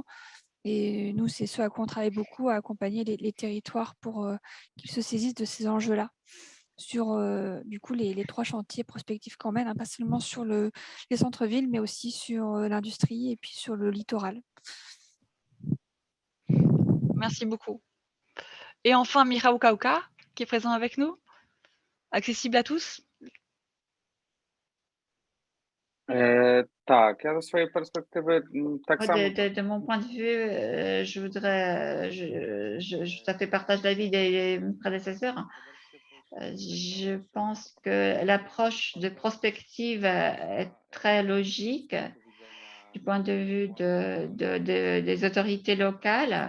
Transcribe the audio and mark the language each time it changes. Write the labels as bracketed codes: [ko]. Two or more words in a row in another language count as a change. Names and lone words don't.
[fr] Et nous, c'est ce à quoi on travaille beaucoup, à accompagner les territoires pour qu'ils se saisissent de ces enjeux-là sur du coup les 3 chantiers prospectifs qu'on mène, hein, pas seulement sur les centres-villes, mais aussi sur l'industrie et puis sur le littoral. Merci beaucoup. Et enfin, Michał Kauka, qui est présent avec nous, accessible à tous. [pl] Tak, ja ze swojej perspektywy tak samo. [fr] De mon point de vue, je voudrais, je tout à fait partage l'avis des prédécesseurs. Je pense que l'approche de prospective est très logique du point de vue des autorités locales.